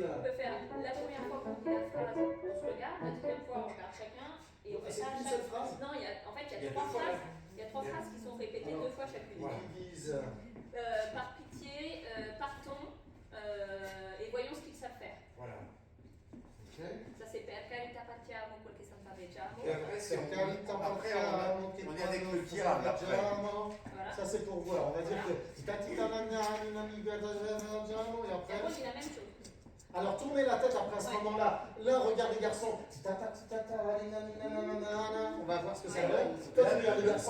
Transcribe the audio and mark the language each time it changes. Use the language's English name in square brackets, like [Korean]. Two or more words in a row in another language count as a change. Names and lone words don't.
[French] On peut faire la première fois qu'on dit la phrase, on se regarde, la deuxième fois on regarde chacun, et on fait C'est ça à une chaque seule phrase. Non, en fait, il y a deux trois fois phrases. Il y a trois phrases qui sont répétées Alors, deux fois chacune. voilà. Qui disent. Par pitié, partons, et voyons ce qu'ils savent faire. Voilà. Ok. Ça c'est [Italian] per carità partiamo quel che salveggiamo. [French] Et après, c'est Après, on est avec le diable après. Voilà. Ça c'est pour voir. On va dire que. Et Et après. après, j'ai la même chose. Alors tournez la tête après à ce Ouais. moment-là. Là, regarde les garçons. On va voir ce que ça donne. Toi, tu regardes les garçons.